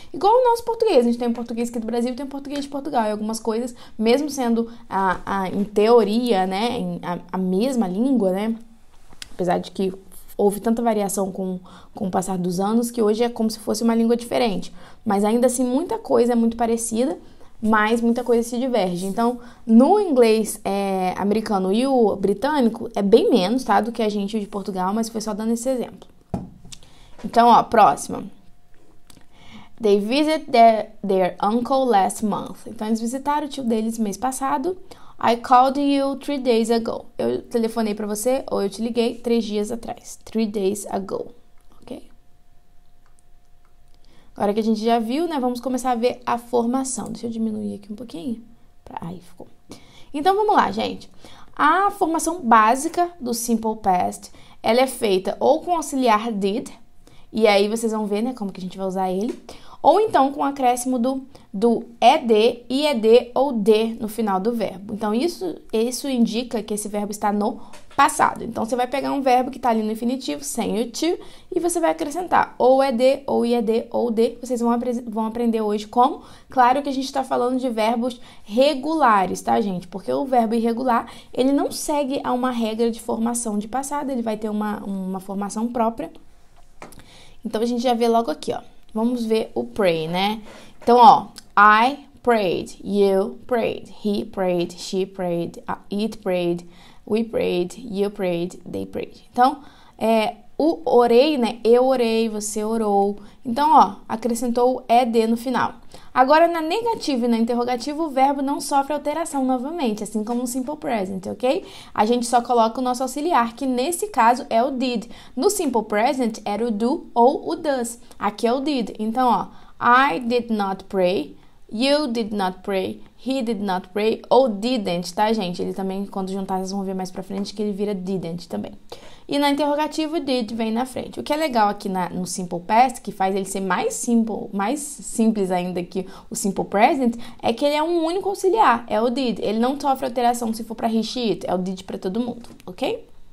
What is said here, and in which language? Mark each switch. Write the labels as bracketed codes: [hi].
[pt] Igual o nosso português, a gente tem o português aqui do Brasil e tem o português de Portugal, e algumas coisas, mesmo sendo, em teoria, né, a mesma língua, né, apesar de que houve tanta variação com o passar dos anos, que hoje é como se fosse uma língua diferente, mas ainda assim muita coisa é muito parecida, mas muita coisa se diverge. Então, no inglês americano e o britânico é bem menos, tá, do que a gente de Portugal, mas foi só dando esse exemplo. Então, próxima. [en] They visited their uncle last month. [pt] Então, eles visitaram o tio deles mês passado. [en] I called you 3 days ago. [pt] Eu telefonei pra você, ou eu te liguei 3 dias atrás. [en] 3 days ago. Ok? [pt] Agora que a gente já viu, né, vamos começar a ver a formação. Deixa eu diminuir aqui um pouquinho. Aí, ficou. Então, vamos lá, gente. A formação básica do Simple Past, ela é feita ou com auxiliar did, e aí vocês vão ver, né, como que a gente vai usar ele, ou então com o acréscimo do ed, ied ou d no final do verbo. Então, isso indica que esse verbo está no passado. Então, você vai pegar um verbo que está ali no infinitivo, sem o to, e você vai acrescentar ou ed, ou ied, ou d. Vocês vão aprender hoje como. Claro que a gente está falando de verbos regulares, tá, gente? Porque o verbo irregular, ele não segue a uma regra de formação de passado, ele vai ter uma formação própria. Então, a gente já vê logo aqui, Vamos ver o pray, né? Então, I [en] prayed, you prayed, he prayed, she prayed, it prayed, we prayed, you prayed, they prayed. [pt] Então, o orei, né? Eu orei, você orou. Então, ó, acrescentou o ED no final. Agora, na negativa e na interrogativa, o verbo não sofre alteração novamente, assim como no simple present, ok? A gente só coloca o nosso auxiliar, que nesse caso é o did. No simple present era o do ou o does. Aqui é o did. Então, ó, [en] I did not pray, [pt] you did not pray, he did not pray, ou didn't, tá, gente? Ele também, quando juntar, vocês vão ver mais pra frente que ele vira didn't também. E na interrogativa, did vem na frente. O que é legal aqui no simple past, que faz ele ser mais simples ainda que o simple present, é que ele é um único auxiliar, é o did. Ele não sofre alteração se for para he, she, it, é o did para todo mundo, ok?